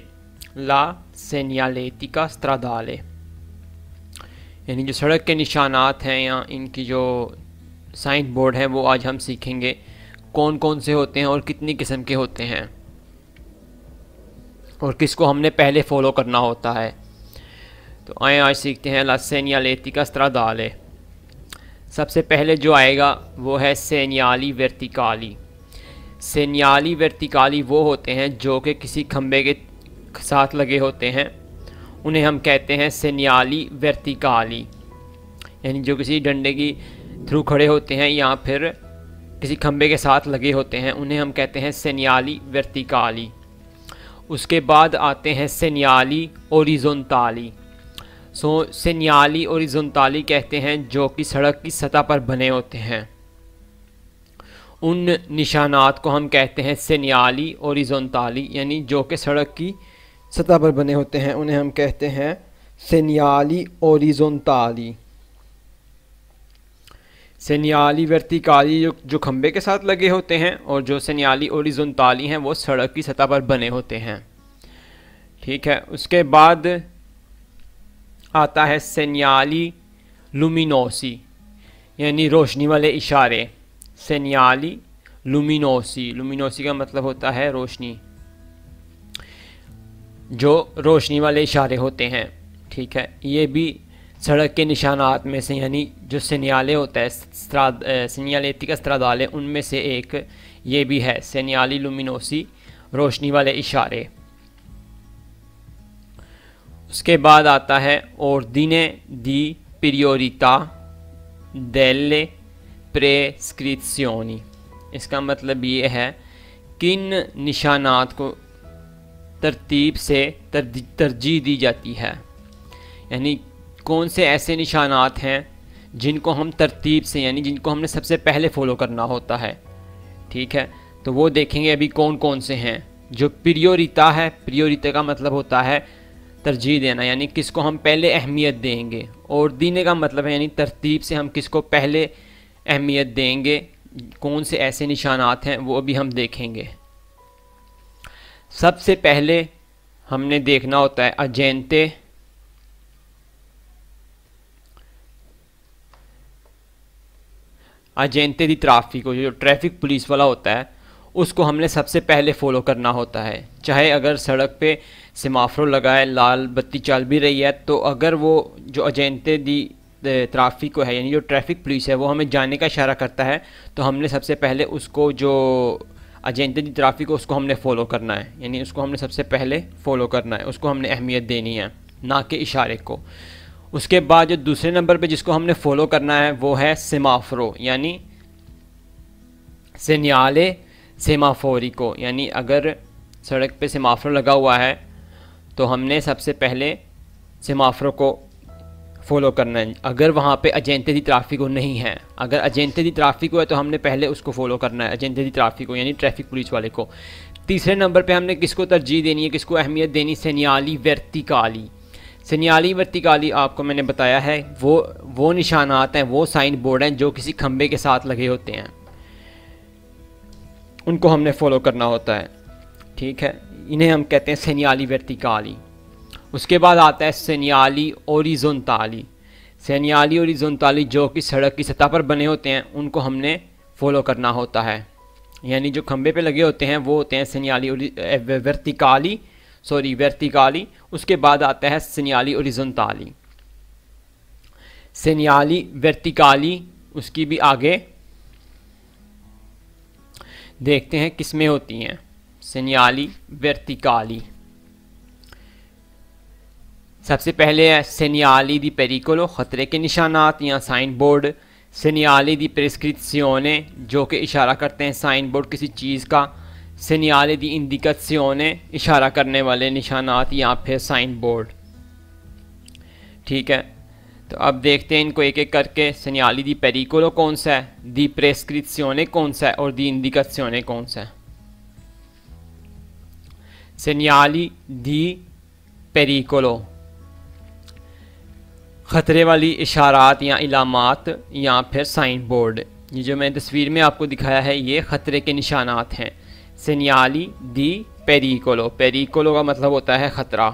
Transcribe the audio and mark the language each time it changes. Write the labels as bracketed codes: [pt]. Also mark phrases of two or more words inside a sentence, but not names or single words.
[it] la segnaletica stradale [ur] یعنی جو سڑک کے نشانات ہیں یا ان کی جو [en] sign board [ur] ہے وہ آج ہم سیکھیں گے کون کون سے ہوتے ہیں اور کتنی قسم کے ہوتے ہیں اور کس کو ہم نے پہلے فالو کرنا ہوتا ہے. تو آئے آج سیکھتے ہیں [it] la segnaletica stradale. [ur] سب سے پہلے جو آئے گا وہ ہے [it] segnali verticali। segnali verticali [ur] وہ ہوتے ہیں جو کہ کسی کھمبے کے ساتھ لگے ہوتے ہیں، انہیں ہم کہتے ہیں [it] segnali verticali। [ur] یعنی جو کسی ڈنڈے کی تھرو کھڑے ہوتے ہیں یا پھر کسی کھمبے کے ساتھ لگے ہوتے ہیں، انہیں ہم کہتے ہیں [it] segnali verticali। [ur] اس کے بعد آتے ہیں [it] segnali orizzontali। segnali orizzontali [ur] کہتے ہیں جو کہ سڑک کی سطح پر بنے ہوتے ہیں. ان نشانات کو ہم کہتے ہیں [it] segnali orizzontali, [ur] یعنی جو کہ سڑک کی سطح پر بنے ہوتے ہیں انہیں ہم کہتے ہیں [it] segnali orizzontali। segnali verticali [ur] جو کھمبے کے ساتھ لگے ہوتے ہیں اور جو [it] segnali orizzontali [ur] ہیں وہ سڑک کی سطح پر بنے ہوتے ہیں. ٹھیک ہے، اس کے بعد آتا ہے [it] segnali luminosi [ur] یعنی روشنی والے اشارے. [it] segnali luminosi, luminosi [ur] کا مطلب ہوتا ہے روشنی، جو روشنی والے اشارے ہوتے ہیں. ٹھیک ہے، یہ بھی سڑک کے نشانات میں سے، یعنی جو segnale ہوتا ہے [it] segnaletica stradale, [ur] ان میں سے ایک یہ بھی ہے [it] segnali luminosi, [ur] روشنی والے اشارے. اس کے بعد آتا ہے [it] ordine di priorità delle prescrizioni। [ur] اس کا مطلب یہ ہے کن نشانات کو ترتیب سے ترجیح دی جاتی ہے، یعنی کون سے ایسے نشانات ہیں جن کو ہم ترتیب سے، یعنی جن کو ہم نے سب سے پہلے فالو کرنا ہوتا ہے. ٹھیک ہے، تو وہ دیکھیں گے ابھی کون کون سے ہیں. جو پریوریتا ہے، پریوریتا کا مطلب ہوتا ہے ترجیح دینا، یعنی کس کو ہم پہلے اہمیت دیں گے. اور دینے کا مطلب ہے یعنی ترتیب سے ہم کس کو پہلے اہمیت دیں گے. کون سے ایسے نشانات ہیں وہ ابھی ہم دیکھیں گے. سب سے پہلے ہم نے دیکھنا ہوتا ہے [it] agente di traffico। [ur] جو [en] traffic police [ur] والا ہوتا ہے اس کو ہم نے سب سے پہلے فالو کرنا ہوتا ہے. چاہے اگر سڑک پہ سیمافور لگا ہے، لال بتی چل بھی رہی ہے، تو اگر وہ جو [it] agente di traffico [ur] ہے یعنی جو [en] traffic police [ur] ہے وہ ہمیں جانے کا اشارہ کرتا ہے، تو ہم نے سب سے پہلے اس کو، جو [it] agente di traffico, [ur] اس کو ہم نے فالو کرنا ہے. یعنی اس کو ہم نے سب سے پہلے فالو کرنا ہے، اس کو ہم نے اہمیت دینی ہے، نہ کہ اشارے کو. اس کے بعد جو دوسرے نمبر پہ جس کو ہم نے فالو کرنا ہے وہ ہے سیمافورو، یعنی [it] segnale semaforico। [ur] یعنی اگر سڑک پہ سیمافور لگا ہوا ہے تو ہم نے سب سے پہلے سیمافور کو فالو کرنا ہے. اگر وہاں پہ [it] agente di traffico [ur] نہیں ہے، اگر [it] agente di traffico [ur] ہے تو ہم نے پہلے اس کو فالو کرنا ہے, [it] agente di traffico [ur] یعنی [en] traffic police [ur] والے کو. تیسرے نمبر پہ ہم نے کس کو ترجیح دینی ہے، کس کو اہمیت دینی, [it] segnali verticali। segnali verticali [ur] آپ کو میں نے بتایا ہے وہ نشانات ہیں، وہ [en] sign board [ur] ہیں جو کسی کھمبے کے ساتھ لگے ہوتے ہیں، ان کو ہم نے فالو کرنا ہوتا ہے. ٹھیک ہے، انہیں ہم کہتے ہیں [it] segnali verticali। [ur] اس کے بعد آتا ہے [it] segnali orizzontali। segnali orizzontali [ur] جو کہ سڑک کی سطح پر بنے ہوتے ہیں ان کو ہم نے فالو کرنا ہوتا ہے، یعنی جو کھمبے پہ لگے ہوتے ہیں وہ ہوتے ہیں [it] segnali verticali। [ur] اس کے بعد آتا ہے [it] segnali orizzontali। segnali verticali [ur] اس کی بھی آگے دیکھتے ہیں کس میں ہوتی ہیں. [it] segnali verticali [ur] سب سے پہلے ہے [it] segnali di pericolo, [ur] خطرے کے نشانات یا [en] sign board. [it] segnali di prescrizione [ur] جو کہ اشارہ کرتے ہیں [en] sign board [ur] کسی چیز کا. [it] segnali di indicazione [ur] اشارہ کرنے والے نشانات یا پھر [en] sign board. [ur] ٹھیک ہے، تو اب دیکھتے ہیں ان کو ایک ایک کر کے. [it] segnali di pericolo [ur] کون سا ہے, [it] di prescrizione [ur] کون سا ہے اور [it] di indicazione [ur] کون سا ہے. [it] segnali di pericolo, [ur] خطرے والی اشارات یا علامات یا پھر [en] sign board. [ur] یہ جو میں نے تصویر میں آپ کو دکھایا ہے یہ خطرے کے نشانات ہیں. [it] segnali di pericolo, pericolo [ur] کا مطلب ہوتا ہے خطرہ.